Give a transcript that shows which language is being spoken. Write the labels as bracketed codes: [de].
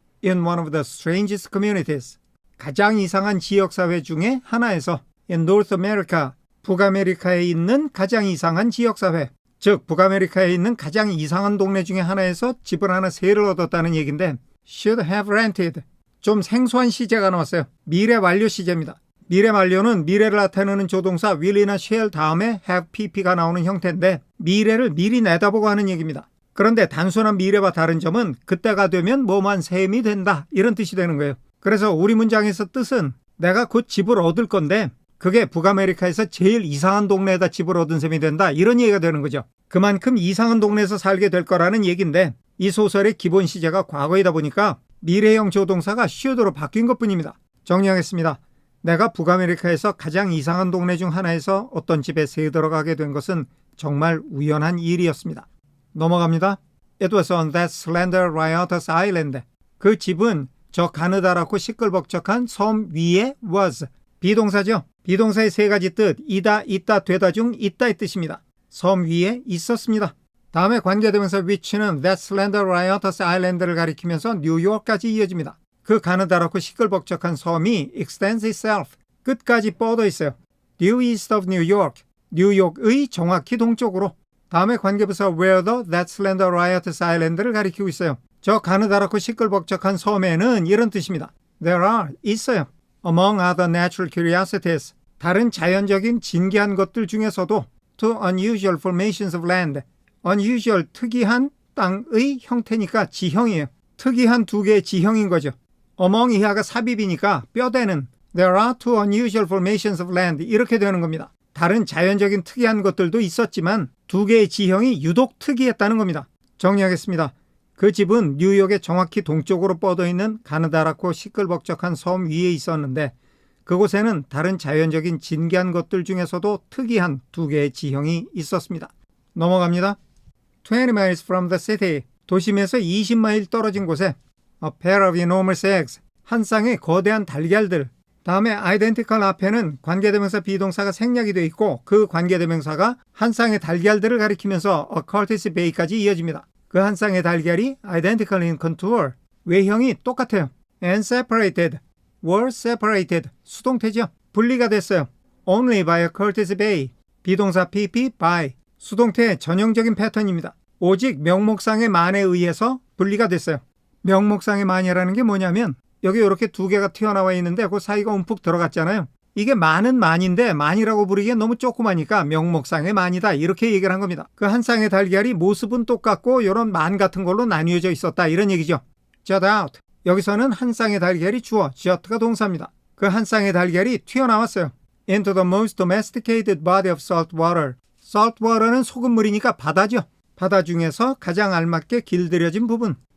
[en] In one of the strangest communities. [ko] 가장 이상한 지역사회 중에 하나에서 [en] in North America. [ko] 북아메리카에 있는 가장 이상한 지역사회. 즉, 북아메리카에 있는 가장 이상한 동네 중에 하나에서 집을 하나 새를 얻었다는 얘기인데 [en] should have rented. [ko] 좀 생소한 시제가 나왔어요. 미래 완료 시제입니다. 미래 완료는 미래를 나타내는 조동사 will이나 shall 다음에 have pp가 나오는 형태인데 미래를 미리 내다보고 하는 얘기입니다. 그런데 단순한 미래와 다른 점은 그때가 되면 뭐만 셈이 된다 이런 뜻이 되는 거예요. 그래서 우리 문장에서 뜻은 내가 곧 집을 얻을 건데 그게 북아메리카에서 제일 이상한 동네에다 집을 얻은 셈이 된다 이런 얘기가 되는 거죠. 그만큼 이상한 동네에서 살게 될 거라는 얘기인데 이 소설의 기본 시제가 과거이다 보니까 미래형 조동사가 should로 바뀐 것뿐입니다. 정리하겠습니다. 내가 북아메리카에서 가장 이상한 동네 중 하나에서 어떤 집에 새 들어가게 된 것은 정말 우연한 일이었습니다. 넘어갑니다. [en] It was on that slender riotous island. [ko] 그 집은 저 가느다랗고 시끌벅적한 섬 위에 was. 비동사죠. 비동사의 세 가지 뜻, 이다, 있다, 되다 중 있다의 뜻입니다. 섬 위에 있었습니다. 다음에 관계대명사 which는 that slender riotous island 를 가리키면서 뉴욕까지 이어집니다. 그 가느다랗고 시끌벅적한 섬이 [en] extends itself. [ko] 끝까지 뻗어 있어요. [en] Due east of New York. [ko] 뉴욕의 정확히 동쪽으로. 다음에 관계부사 [en] where the that slender riotous island [ko] 를 가리키고 있어요. 저 가느다랗고 시끌벅적한 섬에는 이런 뜻입니다. [en] There are, [ko] 있어요. [en] Among other natural curiosities. [ko] 다른 자연적인 진귀한 것들 중에서도 [en] two unusual formations of land. [ko] unusual, 특이한 땅의 형태니까 지형이에요. 특이한 두 개의 지형인 거죠. among 이하가 삽입이니까 뼈대는 [en] there are two unusual formations of land [ko] 이렇게 되는 겁니다. 다른 자연적인 특이한 것들도 있었지만 두 개의 지형이 유독 특이했다는 겁니다. 정리하겠습니다. 그 집은 뉴욕의 정확히 동쪽으로 뻗어 있는 가느다랗고 시끌벅적한 섬 위에 있었는데 그곳에는 다른 자연적인 진귀한 것들 중에서도 특이한 두 개의 지형이 있었습니다. 넘어갑니다. [en] 20 miles from the city. [ko] 도심에서 20마일 떨어진 곳에 [en] a pair of enormous eggs. [ko] 한 쌍의 거대한 달걀들. 다음에 identical 앞에는 관계대명사 비동사가 생략이 되어 있고 그 관계대명사가 한 쌍의 달걀들을 가리키면서 a Curtis Bay까지 이어집니다. 그 한 쌍의 달걀이 [en] identical in contour. [ko] 외형이 똑같아요. [en] and separated. were separated. [ko] 수동태죠. 분리가 됐어요. [en] only by a Curtis Bay. 비동사 pp by. [ko] 수동태의 전형적인 패턴입니다. 오직 명목상의 만에 의해서 분리가 됐어요. 명목상의 만이라는 게 뭐냐면 여기 이렇게 두 개가 튀어나와 있는데 그 사이가 움푹 들어갔잖아요. 이게 만은 만인데 만이라고 부르기엔 너무 조그마니까 명목상의 만이다 이렇게 얘기를 한 겁니다. 그 한 쌍의 달걀이 모습은 똑같고 이런 만 같은 걸로 나뉘어져 있었다 이런 얘기죠. [en] jut out. [ko] 여기서는 한 쌍의 달걀이 주어, jut가 동사입니다. 그 한 쌍의 달걀이 튀어나왔어요. [en] into the most domesticated body of salt water. [ko] salt water는 소금물이니까 바다죠. 바다 중에서 가장 알맞게 길들여진 부분.